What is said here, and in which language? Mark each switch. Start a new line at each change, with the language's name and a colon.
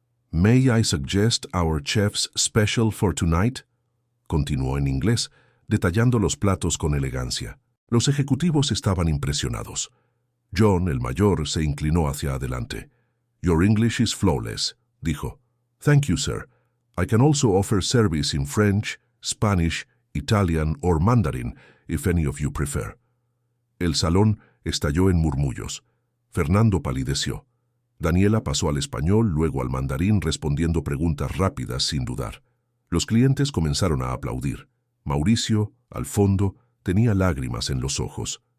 English: «May I suggest our chef's special for tonight?»
Spanish: Continuó en inglés, detallando los platos con elegancia. Los ejecutivos estaban impresionados. John, el mayor, se inclinó hacia adelante.
English: «Your English is flawless»,
Spanish: dijo.
English: «Thank you, sir. I can also offer service in French, Spanish, Italian or Mandarin, if any of you prefer».
Spanish: El salón estalló en murmullos. Fernando palideció. Daniela pasó al español, luego al mandarín, respondiendo preguntas rápidas sin dudar. Los clientes comenzaron a aplaudir. Mauricio, al fondo, tenía lágrimas en los ojos.